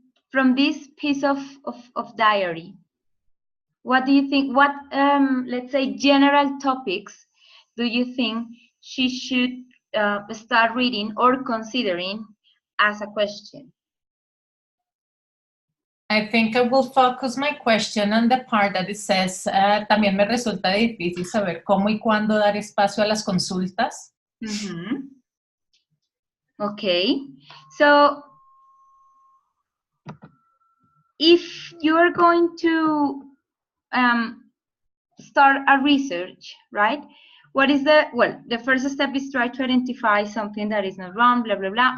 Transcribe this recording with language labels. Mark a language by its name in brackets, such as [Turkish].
[English] From this piece of diary, what do you think, what, let's say, general topics do you think she should start reading or considering as a question? I think I will focus my question on the part that it says, [Spanish] también me resulta difícil saber cómo y cuándo dar espacio a las consultas. [English] Okay, so if you are going to start a research, right? What is the first step is try to identify something that is not wrong, blah, blah, blah.